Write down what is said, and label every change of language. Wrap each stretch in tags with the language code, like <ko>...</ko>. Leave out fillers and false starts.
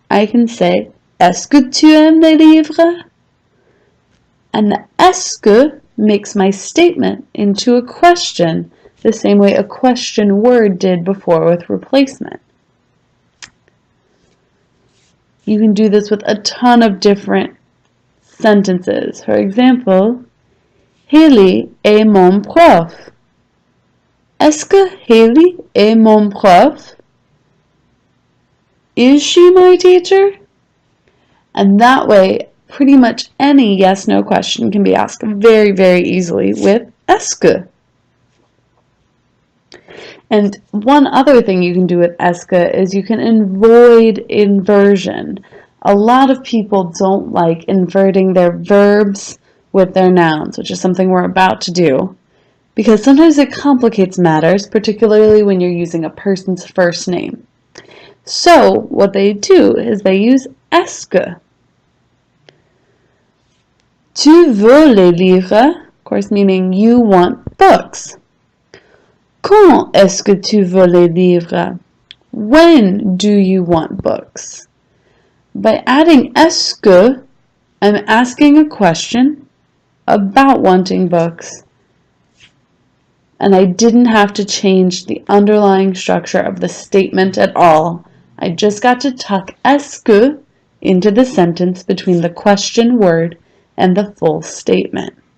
<en>I can say,</en> <fr>est-ce que tu aimes les livres?</fr> <en>And the est-ce que makes my statement into a question, the same way a question word did before with replacement. You can do this with a ton of different sentences. For example,</en> <fr>Haley est mon prof. Est-ce que Haley est mon prof?</fr> <en>Is she my teacher? And that way, pretty much any yes-no question can be asked very, very easily with est-ce que. And one other thing you can do with est-ce que is you can avoid inversion. A lot of people don't like inverting their verbs with their nouns, which is something we're about to do, because sometimes it complicates matters, particularly when you're using a person's first name. So what they do is they use est-ce que.</en> <fr>Tu veux les livres?</fr> <en>Of course, meaning you want books.</en> <fr>Quand est-ce que tu veux les livres?</fr> <en>When do you want books? By adding est-ce que, I'm asking a question about wanting books. And I didn't have to change the underlying structure of the statement at all. I just got to tuck est-ce que into the sentence between the question word and the full statement.</en>